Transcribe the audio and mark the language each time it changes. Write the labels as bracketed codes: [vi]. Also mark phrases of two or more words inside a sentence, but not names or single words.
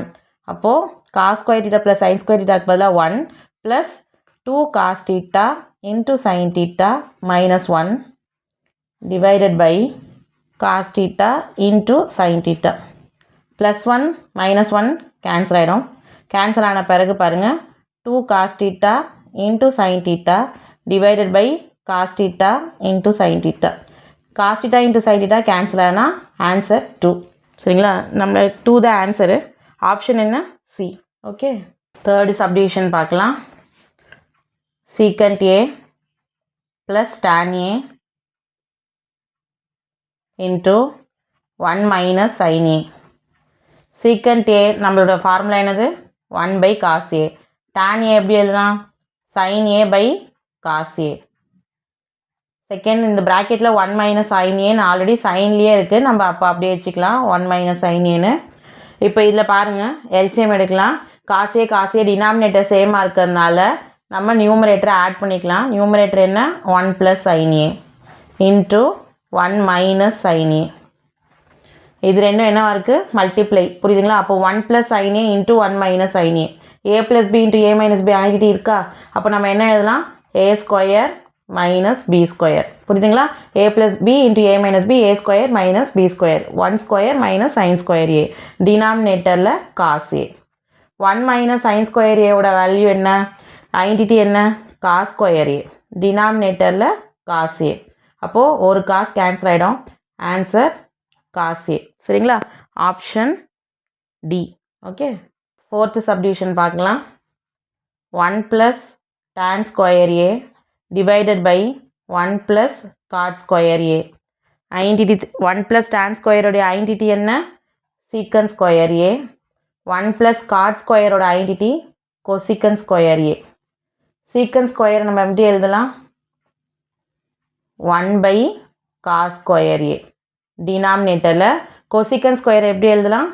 [en] அப்போது cos square theta + sin square thetaக்கு பதிலாக 1 + 2 cos theta into sin theta minus 1 divided by cos theta into sin theta. [ta] +1 - 1 கேன்சல் ஆகிடும். கேன்சல் ஆன பிறகு பாருங்கள், [en] 2 cos theta into sin theta divided by cos theta into sin theta. cos theta into sin theta [ta] கேன்சல் ஆனால் ஆன்சர் 2. சரிங்களா? நம்ம 2 தான் ஆன்சரு. ஆப்ஷன் என்ன? சி. ஓகே, [en] third subdivision [ta] பார்க்கலாம். [en] secant a + tan a into 1 - sin a. secant a [ta] நம்மளோட ஃபார்முலா என்னது? [en] 1/cos a. tan a [ta] எப்படி எழுதலாம்? [en] sin a/cos a. [ta] செகண்ட், இந்த ப்ராக்கெட்டில் 1 - [en] sin a [ta] ஆல்ரெடி சைன்லேயே இருக்குது, நம்ம அப்போ அப்படியே வச்சுக்கலாம் 1 - [en] sin a. [ta] இப்போ இதில் பாருங்கள், எல்சிஎம் எடுக்கலாம். [en] cos a denominator [ta] சேமாக இருக்கிறதுனால நம்ம நியூமரேட்டரை ஆட் பண்ணிக்கலாம். [en] நியூமரேட்டர் என்ன? 1 + sin a into 1 - sin a. [ta] இது ரெண்டும் என்னவா இருக்குது? மல்டிப்ளை. புரியுதுங்களா? [en] அப்போ 1 + sin a into 1 - sin a. a + b × a - b identity இருக்கா? [ta] அப்போ நம்ம என்ன எழுதலாம்? a² - b². புரியுதுங்களா? [en] a + b × a - b a² - b². 1² - sin² a. டினாமினேட்டரில் cos a. [ta] 1 - [en] sin² a [ta] ஓட வேல்யூ என்ன? ஐடென்டிட்டி என்ன? [en] cos² a. டினாமினேட்டரில் cos a. [ta] அப்போது ஒரு cos கேன்சல் ஆகிடும். [en] answer cos a. [ta] சரிங்களா? ஆப்ஷன் டி. ஓகே, [en] fourth subdivision [ta] பார்க்கலாம். [en] 1 + tan square a divided by 1 + cot square a. [ta] ஐடென்டிட்டி [en] 1 + tan square [ta] உடைய ஐடென்டிட்டி என்ன? [en] secant square a. 1 + cot square ஓட ஐடென்டிட்டி cosecant square a. secant square [ta] நம்ம எப்படி எழுதலாம்? [en] 1/cos square a. [ta] டினாமினேட்டரில் [en] cosecant square [ta] எப்படி எழுதலாம்?